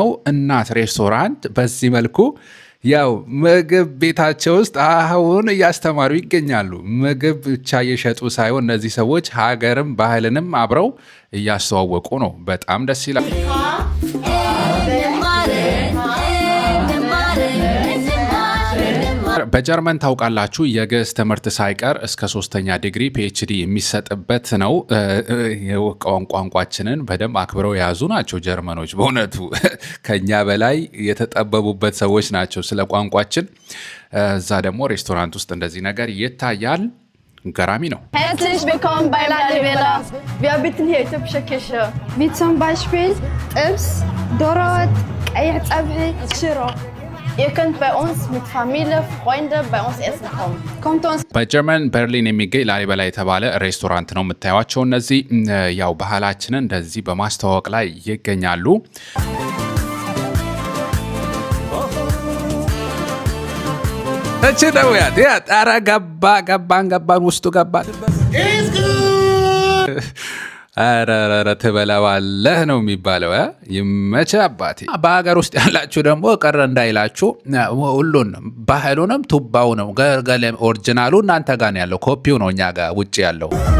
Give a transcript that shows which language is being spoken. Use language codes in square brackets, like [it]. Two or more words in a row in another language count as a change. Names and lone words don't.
[am] እናት ሬስቶራንት በዚህ መልኩ ያው ምግብ ቤታቸው ውስጥ አሁን እያስተማሩ ይገኛሉ። ምግብ ብቻ እየሸጡ ሳይሆን እነዚህ ሰዎች ሀገርም ባህልንም አብረው እያስተዋወቁ ነው። በጣም ደስ ይላል። በጀርመን ታውቃላችሁ የግዕዝ ትምህርት ሳይቀር እስከ 3ኛ ዲግሪ ፒኤችዲ የሚሰጥበት ነው። ቋንቋችንን በደንብ አክብረው የያዙ ናቸው ጀርመኖች። በእውነቱ ከኛ በላይ የተጠበቡበት ሰዎች ናቸው ስለ ቋንቋችን። እዛ ደግሞ ሬስቶራንት ውስጥ እንደዚህ ነገር ይታያል። ገራሚ ነው። [de] Herzlich willkommen bei Lalibela. Wir bieten hier äthiopische Küche. Wie zum Beispiel Ips, Dorot, Eiertzapfel, Schiro. Ihr könnt bei uns mit Familie, Freunde bei uns essen kommen. Kommt uns [am] በጀርመን በርሊን የሚገኝ ላሊበላ የተባለ ሬስቶራንት ነው የምታዩቸው። እነዚህ ያው ባህላችንን እንደዚህ በማስተዋወቅ ላይ ይገኛሉ። እቺ ነው ያ ጣራ ገባን ውስጡ ገባን። አራራራ ተበላዋለህ ነው የሚባለው። ይመቸ አባቴ። በሀገር ውስጥ ያላችሁ ደግሞ ቀረ እንዳይላችሁ ሁሉን ባህሉንም ቱባውንም ገርገለ ኦሪጂናሉ እናንተ ጋር ነው ያለው፣ ኮፒው ነው እኛ ጋር ውጪ ያለው።